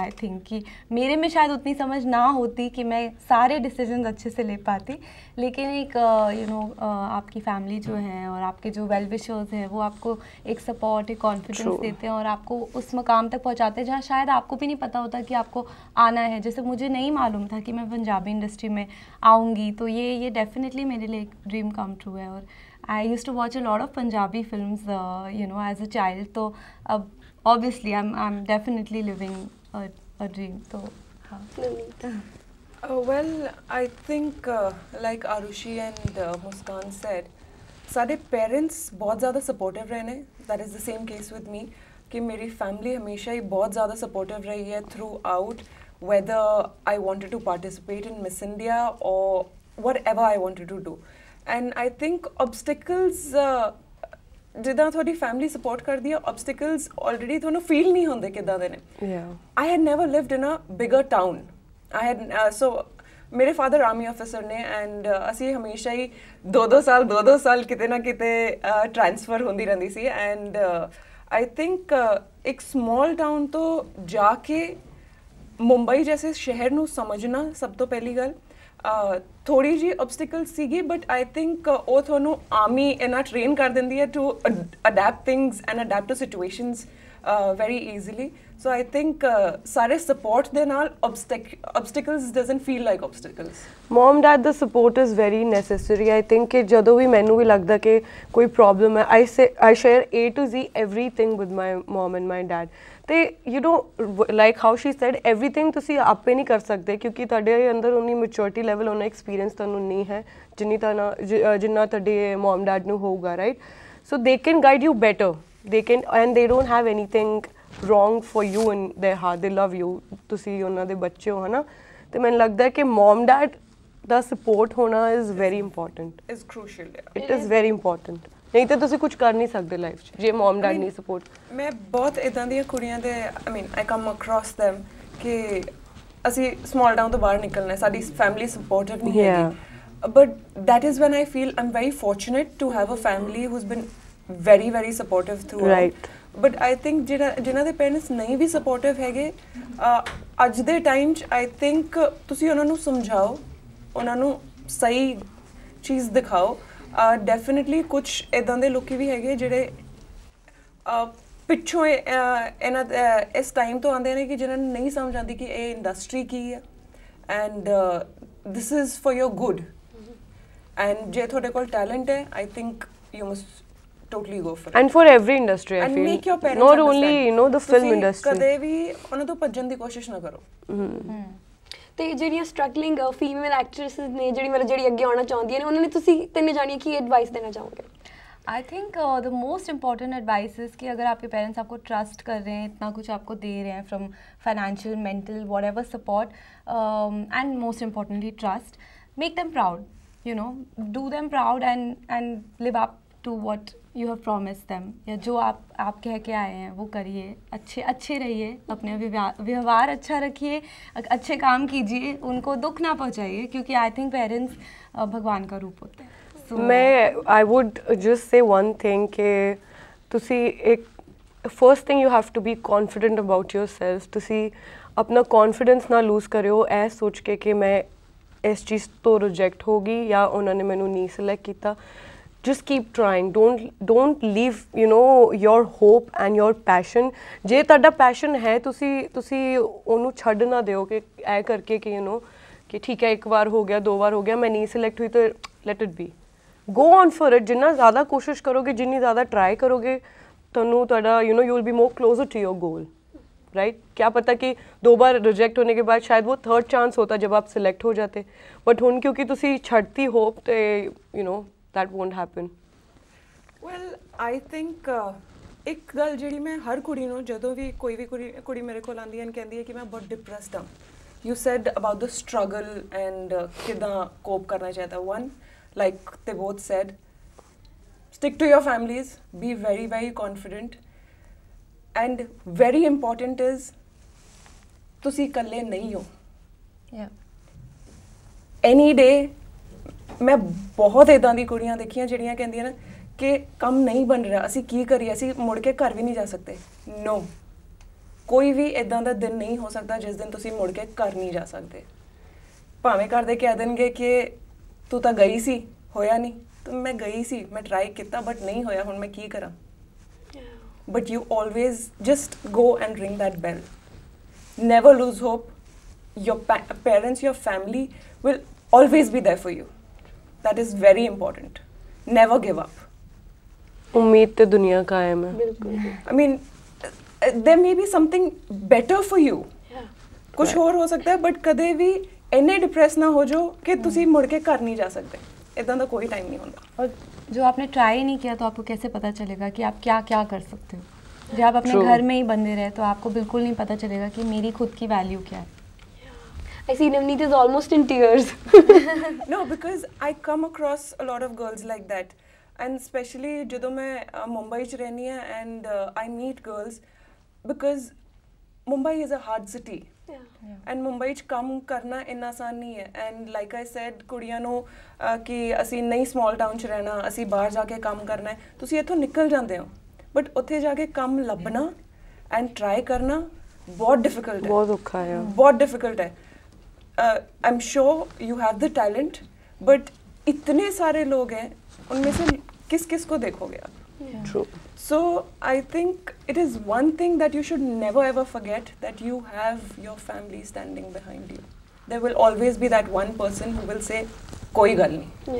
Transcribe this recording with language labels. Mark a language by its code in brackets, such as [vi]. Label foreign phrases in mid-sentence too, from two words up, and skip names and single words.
[en] I think [hi] कि मेरे में शायद उतनी समझ ना होती कि मैं सारे डिसीजन अच्छे से ले पाती, लेकिन एक आपकी फैमिली जो है और आपके जो [en] well wishers [hi] हैं वो आपको एक सपोर्ट, एक कॉन्फिडेंस देते हैं और आपको उस मकाम तक पहुँचाते हैं जहाँ शायद आपको भी नहीं पता होता कि आपको आना है। जैसे मुझे नहीं मालूम था कि मैं पंजाबी इंडस्ट्री में आऊँगी, तो ये डेफिनेटली मेरे लिए एक [en] dream come true [hi] है। [en] और I used to watch a lot of Punjabi films as a child, [hi] तो अब [en] obviously I am definitely living a dream. तो well, I think like Arushi and Muskan said, [hi] सारे पेरेंट्स बहुत ज़्यादा सपोर्टिव रहे ने, [en] that is the same case with me, [hi] कि मेरी फैमिली हमेशा ही बहुत ज़्यादा सपोर्टिव रही है [en] through out, whether I wanted to participate in Miss India or whatever I wanted to do. And I think obstacles, [pa] ਜਿੱਦਾਂ ਤੁਹਾਡੀ ਫੈਮਿਲੀ ਸਪੋਰਟ ਕਰਦੀ ਹੈ, [en] obstacles already [pa] ਤੁਹਾਨੂੰ ਫੀਲ ਨਹੀਂ ਹੁੰਦੇ ਕਿੱਦਾਂ ਦੇ ਨੇ. [en] I had never lived in a bigger town. I had so [pa] ਮੇਰੇ [en] father army officer [pa] ਨੇ ਐਂਡ ਅਸੀਂ ਹਮੇਸ਼ਾ ਹੀ 2-2 ਸਾਲ ਕਿਤੇ ਨਾ ਕਿਤੇ ਟ੍ਰਾਂਸਫਰ ਹੁੰਦੀ ਰਹਿੰਦੀ ਸੀ. [en] and I think [pa] ਇੱਕ [en] small town [pa] ਤੋਂ ਜਾ ਕੇ ਮੁੰਬਈ ਜੈਸੇ ਸ਼ਹਿਰ ਨੂੰ ਸਮਝਣਾ ਸਭ ਤੋਂ ਪਹਿਲੀ ਗੱਲ ਥੋੜੀ ਜੀ ਆਬਸਟੀਕਲ ਸੀਗੀ, [en] but I think [pa] ਉਹ ਤੁਹਾਨੂੰ ਆਰਮੀ ਇਹਨਾਂ ਟ੍ਰੇਨ ਕਰ ਦਿੰਦੀ ਹੈ [en] to adapt things and adapt to situations very easily. So I think [pa] ਸਾਰੇ support ਦੇ ਨਾਲ [en] obstacles doesn't feel like obstacles. Mom dad the support is very necessary. I think [pa] ਕਿ ਜਦੋਂ ਵੀ ਮੈਨੂੰ ਵੀ ਲੱਗਦਾ ਕਿ ਕੋਈ problem ਹੈ, [en] I share A to Z everything with my mom and my dad. [pa] ਤੇ [en] you know like how she said everything [pa] ਤੁਸੀਂ ਆਪੇ ਨਹੀਂ ਕਰ ਸਕਦੇ ਕਿਉਂਕਿ ਤੁਹਾਡੇ ਅੰਦਰ ਉਨੀ [en] maturity level [pa] ਉਨਾ ਐਕਸਪੀਰੀਅੰਸ ਤੁਹਾਨੂੰ ਨਹੀਂ ਹੈ ਜਿੰਨਾ ਤੁਹਾਡੇ [en] mom dad [pa] ਨੂੰ ਹੋਊਗਾ, [en] right? So they can guide you better. They can, and they don't have anything wrong for you in their heart. They love you. [pa] ਤੁਸੀਂ ਉਹਨਾਂ ਦੇ ਬੱਚੇ ਹੋ, ਹਨਾ? ਤੇ ਮੈਨੂੰ ਲੱਗਦਾ ਹੈ ਕਿ [en] mom dad [pa] ਦਾ support ਹੋਣਾ [en] is very important. Is crucial. It is very important. [pa] ਨਹੀਂ ਤਾਂ ਤੁਸੀਂ ਕੁਝ ਕਰ ਨਹੀਂ ਸਕਦੇ ਲਾਈਫ 'ਚ ਜੇ [en] mom dad [pa] ਨਹੀਂ support. ਮੈਂ ਬਹੁਤ ਇਦਾਂ ਦੀਆਂ ਕੁੜੀਆਂ ਦੇ [en] I mean I come across them [pa] ਕਿ ਅਸੀਂ [en] small town [pa] ਤੋਂ ਬਾਹਰ ਨਿਕਲਣਾ, ਸਾਡੀ [en] family supportive [pa] ਨਹੀਂ ਹੈਗੀ. [en] But that is when I feel I'm very fortunate to have a family who's been very supportive throughout. Right. But I think [pa] ਜਿਨ੍ਹਾਂ ਦੇ ਪੇਰੈਂਟਸ ਨਹੀਂ ਵੀ supportive ਹੈਗੇ ਅੱਜ ਦੇ ਟਾਈਮ 'ਚ [en] I think [pa] ਤੁਸੀਂ ਉਹਨਾਂ ਨੂੰ ਸਮਝਾਓ, ਉਹਨਾਂ ਨੂੰ ਸਹੀ ਚੀਜ਼ ਦਿਖਾਓ. ਡੈਫੀਨਿਟਲੀ ਕੁਝ ਇੱਦਾਂ ਦੇ ਲੋਕੀ ਵੀ ਹੈਗੇ ਜਿਹੜੇ ਪਿੱਛੋਂ ਇਹਨਾਂ ਇਸ ਟਾਈਮ ਤੋਂ ਆਉਂਦੇ ਨੇ ਕਿ ਜਿਨ੍ਹਾਂ ਨੂੰ ਨਹੀਂ ਸਮਝ ਆਉਂਦੀ ਕਿ ਇਹ ਇੰਡਸਟਰੀ ਕੀ ਹੈ [en] and this is for your good. ਐਂਡ [pa] ਜੇ ਤੁਹਾਡੇ ਕੋਲ ਟੈਲੈਂਟ ਹੈ [en] I think you must totally go for it. And for every industry, I and feel. Make your parents not understand. only, you know, the film industry. [pa] ਕਦੇ ਵੀ ਉਹਨਾਂ ਤੋਂ ਭੱਜਣ ਦੀ ਕੋਸ਼ਿਸ਼ ਨਾ ਕਰੋ. ਤੇ ਜਿਹੜੀਆਂ [en] struggling female actresses [pa] ਨੇ ਜਿਹੜੀ ਅੱਗੇ ਆਉਣਾ ਚਾਹੁੰਦੀਆਂ ਨੇ ਉਹਨਾਂ ਨੇ ਤੁਸੀਂ ਤਿੰਨੇ ਜਾਣੀਆਂ ਕੀ ਐਡਵਾਈਸ ਦੇਣਾ ਚਾਹੋਗੇ? [en] I think the most important advice is [hi] कि अगर आपके पेरेंट्स आपको ट्रस्ट कर रहे हैं, इतना कुछ आपको दे रहे हैं [en] from financial, mental, whatever support, and most importantly trust, make them proud, you know, do them proud and live up to what you have promised them. [hi] या जो आप कह के आए हैं वो करिए, अच्छे रहिए, अपने व्यवहार अच्छा रखिए, अच्छे काम कीजिए, उनको दुख ना पहुँचाइए क्योंकि [en] I think [hi] पेरेंट्स भगवान का रूप होते हैं. [en] I would just say one thing कि ਤੁਸੀਂ एक first thing you have to be confident about yourself. [hi] ਤੁਸੀਂ अपना confidence ना lose करियो ऐ सोच के कि मैं इस चीज़ तो reject होगी या उन्होंने मैंने नहीं select किया. [en] Just keep trying. Don't leave, you know, your hope and your passion. [pa] ਜੇ ਤੁਹਾਡਾ passion ਹੈ ਤੁਸੀਂ ਉਹਨੂੰ ਛੱਡ ਨਾ ਦਿਓ ਕਿ ਐ ਕਰਕੇ ਕਿ [en] you know [hi] कि ठीक है एक बार हो गया 2 बार हो गया मैं नहीं select हुई तो [en] let it be. Go on for it. [pa] ਜਿੰਨਾ ਜ਼ਿਆਦਾ ਕੋਸ਼ਿਸ਼ ਕਰੋਗੇ, ਜਿੰਨੀ ਜ਼ਿਆਦਾ ਟਰਾਈ ਕਰੋਗੇ, ਤੈਨੂੰ ਥੋੜ੍ਹਾ [en] you know you will be more closer to your goal, right? [hi] क्या पता कि 2 बार रिजेक्ट होने के बाद शायद वो 3rd चांस होता जब आप सिलेक्ट हो जाते, बट [pa] ਹੁਣ ਕਿਉਂਕਿ ਤੁਸੀਂ ਛੱਡਤੀ [hi] होप तो [en] you know that won't happen. Well, I think [pa] ਇੱਕ ਗੱਲ ਜਿਹੜੀ ਮੈਂ ਹਰ ਕੁੜੀ ਨੂੰ ਜਦੋਂ ਵੀ ਕੋਈ ਵੀ ਕੁੜੀ ਮੇਰੇ ਕੋਲ ਆਉਂਦੀ ਹੈ and ਕਹਿੰਦੀ ਹੈ ਕਿ ਮੈਂ ਬਹੁਤ ਡਿਪਰੈਸਡ ਹਾਂ. [en] You said about the struggle and [pa] ਕਿਦਾਂ ਕੋਪ ਕਰਨਾ ਚਾਹੀਦਾ. [en] One, like they both said, stick to your families, be very confident, and very important is [pa] ਤੁਸੀਂ ਇਕੱਲੇ ਨਹੀਂ ਹੋ. [en] Any day [pa] ਮੈਂ ਬਹੁਤ ਇਦਾਂ ਦੀ ਕੁੜੀਆਂ ਦੇਖੀਆਂ ਜਿਹੜੀਆਂ ਕਹਿੰਦੀਆਂ ਨੇ ਕਿ ਕੰਮ ਨਹੀਂ ਬਣ ਰਿਹਾ, ਅਸੀਂ ਕੀ ਕਰੀਏ, ਅਸੀਂ ਮੁੜ ਕੇ ਘਰ ਵੀ ਨਹੀਂ ਜਾ ਸਕਦੇ. No, ਕੋਈ ਵੀ ਇਦਾਂ ਦਾ ਦਿਨ ਨਹੀਂ ਹੋ ਸਕਦਾ ਜਿਸ ਦਿਨ ਤੁਸੀਂ ਮੁੜ ਕੇ ਘਰ ਨਹੀਂ ਜਾ ਸਕਦੇ. ਭਾਵੇਂ ਘਰ ਦੇ ਕਹਿ ਦੇਣਗੇ ਕਿ ਤੂੰ ਤਾਂ ਗਈ ਸੀ, ਹੋਇਆ ਨਹੀਂ. ਤਾਂ ਮੈਂ ਗਈ ਸੀ, ਮੈਂ ਟਰਾਈ ਕੀਤਾ ਬਟ ਨਹੀਂ ਹੋਇਆ, ਹੁਣ ਮੈਂ ਕੀ ਕਰਾਂ. [en] But you always just go and ring that bell. Never lose hope. Your parents, your family will always be there for you. That is very important. Never give up. [pa] ਉਮੀਦ ਤੇ ਦੁਨੀਆ ਕਾਇਮ ਹੈ. [en] I mean, there may be something better for you. [hi] कुछ और हो सकता है, [pa] but ਕਦੇ ਵੀ ਇੰਨੇ ਡਿਪ੍ਰੈੱਸ ਨਾ ਹੋ ਜੋ ਕਿ ਤੁਸੀਂ ਮੁੜ ਕੇ ਘਰ ਨਹੀਂ ਜਾ ਸਕਦੇ. ਇੱਦਾਂ ਦਾ ਕੋਈ ਟਾਈਮ ਨਹੀਂ ਹੁੰਦਾ। [hi] और जो आपने ट्राई नहीं किया तो आपको कैसे पता चलेगा कि आप क्या क्या कर सकते हो? जब आप अपने घर में ही बंधे रहे तो आपको बिल्कुल नहीं पता चलेगा कि मेरी खुद की वैल्यू क्या है। [en] I see Navneet is almost in tears. No, because I come across a lot of girls like that, and especially [pa] ਜਦੋਂ ਮੈਂ ਮੁੰਬਈ ਚ ਰਹਿੰਦੀ ਹਾਂ [en] and I meet girls because Mumbai is a hard city. [pa] And ਮੁੰਬਈ ਚ ਕੰਮ ਕਰਨਾ ਇੰਨਾ ਆਸਾਨ ਨਹੀਂ ਹੈ [en] and like I said [pa] ਕੁੜੀਆਂ ਨੂੰ ਕਿ ਅਸੀਂ ਨਹੀਂ [en] small town [pa] ਚ ਰਹਿਣਾ, ਅਸੀਂ ਬਾਹਰ ਜਾ ਕੇ ਕੰਮ ਕਰਨਾ ਹੈ, ਤੁਸੀਂ ਇੱਥੋਂ ਨਿਕਲ ਜਾਂਦੇ ਹੋ ਬਟ ਉੱਥੇ ਜਾ ਕੇ ਕੰਮ ਲੱਭਣਾ ਐਂਡ ਟਰਾਈ ਕਰਨਾ ਬਹੁਤ ਡਿਫਿਕਲਟ ਹੈ, ਬਹੁਤ ਔਖਾ ਹੈ, ਬਹੁਤ ਡਿਫਿਕਲਟ ਹੈ। [en] I'm sure you have the talent, but [hi] इतने सारे लोग हैं, उनमें से किस किस को देखोगे आप? [en] True. So I think it is one thing that you should never ever forget, that you have your family standing behind you. There will always be that one person who will say, [pa] ਕੋਈ ਗੱਲ ਨਹੀਂ.